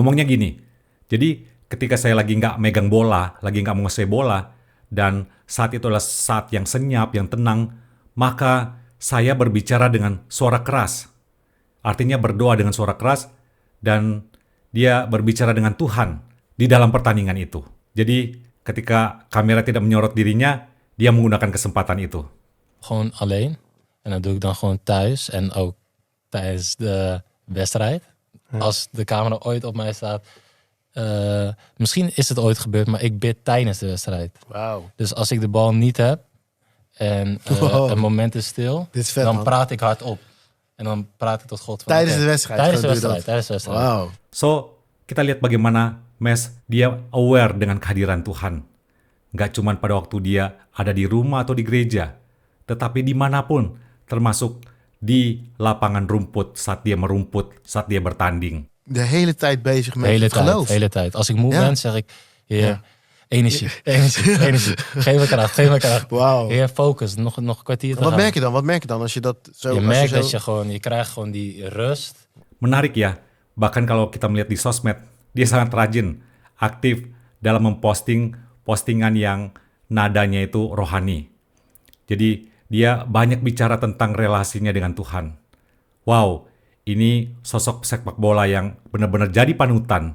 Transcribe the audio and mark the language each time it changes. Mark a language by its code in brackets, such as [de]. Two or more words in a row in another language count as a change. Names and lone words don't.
[id] Ngomongnya gini, jadi ketika saya lagi nggak megang bola, lagi nggak menguasai bola, dan saat itu adalah saat yang senyap, yang tenang, maka saya berbicara dengan suara keras. Artinya berdoa dengan suara keras, dan dia berbicara dengan Tuhan di dalam pertandingan itu. Jadi ketika kamera tidak menyorot dirinya, dia menggunakan kesempatan itu. [nl] Gewoon alleen. En dat doe ik dan gewoon thuis en ook tijdens de wedstrijd. Als de camera ooit op mij staat. Misschien is het ooit gebeurd, maar ik bid tijdens de wedstrijd. Wauw. Dus als ik de bal niet heb en Wow. een moment is stil, Dit is vet, dan man. praat ik hardop. En dan praat ik tot God. Van, Tijdens oké, de wedstrijd Tijdens de doe je dat? wedstrijd. Tijdens de wedstrijd. Wauw. [id] So, kita lihat bagaimana Mes, dia aware dengan kehadiran Tuhan. Nggak cuma pada waktu dia ada di rumah atau di gereja, tetapi dimanapun, termasuk di lapangan rumput saat dia merumput, saat dia bertanding. [nl] De hele tijd bezig De met hele het geloof. tijd, hele tijd. Als ik moe Ja. ben, zeg ik, Heer, Ja. energie, energie, energie. Geef me kracht, geef me kracht. Wauw. Heer, focus, nog een kwartier te Wat gaan. merk je dan? Wat merk je dan als je dat zo... Je als merkt zo... dat je krijgt gewoon die rust. [id] Menarik ya, bahkan kalau kita melihat di sosmed, dia sangat rajin, aktif dalam memposting postingan yang nadanya itu rohani. Jadi dia banyak bicara tentang relasinya dengan Tuhan. Wow, ini sosok sepak bola yang benar-benar jadi panutan.